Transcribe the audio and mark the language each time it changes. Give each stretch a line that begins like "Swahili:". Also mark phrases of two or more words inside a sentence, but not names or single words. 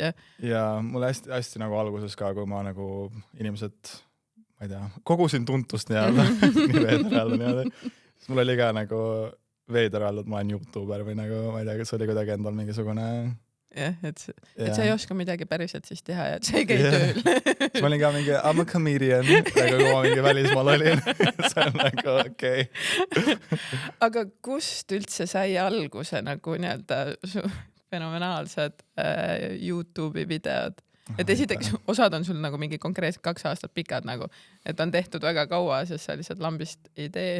Estonian: Ja mulle hästi nagu alguses ka, kui ma nagu inimesed, ma ei tea, kogusin tuntust nii veeder siis mul oli ka nagu veider öelda, et ma olen YouTuber või nagu, ma ei tea, kas oli kuidagi endal mingisugune... Jah, et sa ei oska midagi päriselt siis teha ja et sa ei käi tööl. Ma olin ka mingi,
English: I'm a comedian,
Estonian: aga kui ma mingi välismaal olin, see on nagu okei. Aga kust üldse sai alguse nagu su fenomenaalsed YouTube'i videod? Et esiteks osad on sul nagu mingi konkreetselt 2 aastat pikad nagu, et on tehtud väga kaua, sest sa lihtsalt lambist ei tee.